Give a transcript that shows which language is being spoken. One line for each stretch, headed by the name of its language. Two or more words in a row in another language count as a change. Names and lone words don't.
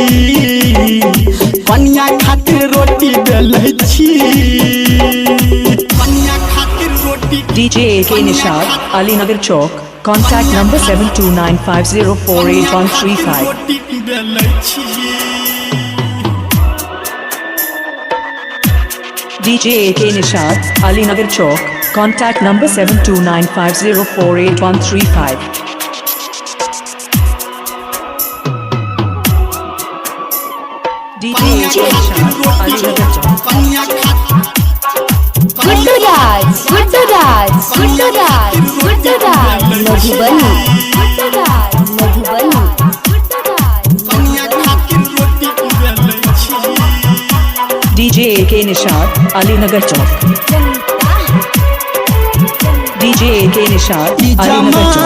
Maithili: कनिया खातिर रोटी बेलै छी। कनिया खातिर रोटी
English: DJ AK Nishad Alinagar Chowk Contact number 7295048135
Maithili: रोटी बेलै छी।
English: DJ AK Nishad Alinagar Chowk Contact number 7295048135 DJ AK Nishad Alinagar Chowk
Maithili: कनिया खातिर गुड्डू राज, गुड्डू राज, गुड्डू राज, गुड्डू राज मधुबनी, गुड्डू राज मधुबनी, गुड्डू राज। कनिया खातिर रोटी बेलै छी। DJ AK Nishad Alinagar Chowk DJ AK Nishad Alinagar Chowk